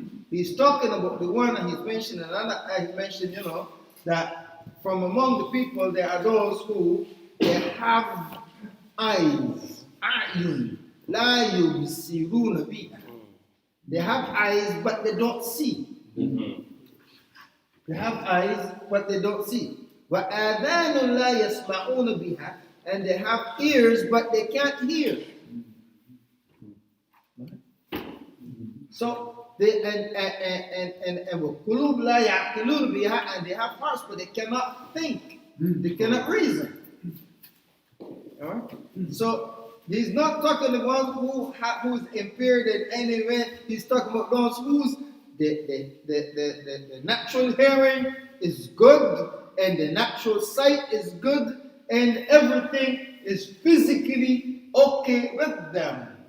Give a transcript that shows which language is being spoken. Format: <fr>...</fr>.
<en>He's talking about the one, and he's mentioned another. He mentioned, that from among the people there are those who they have eyes,</en> <ar>ayun, la yubsiruna biha.</ar> <en>They have eyes, but they don't see. They have eyes, but they don't see.</en> <ar>وَآذَانٌ لَا يَسْمَعُونَ بِهَا.</ar> <en>And they have ears, but they can't hear. So they and</en> <ar>وَقُلُوبٌ لَا يَعْقِلُونَ بِهَا.</ar> <en>And they have hearts, but they cannot think. They cannot reason. All right? So he's not talking to one who's impaired in any way. He's talking about those whose the natural hearing is good, and the natural sight is good, and everything is physically okay with them.</en>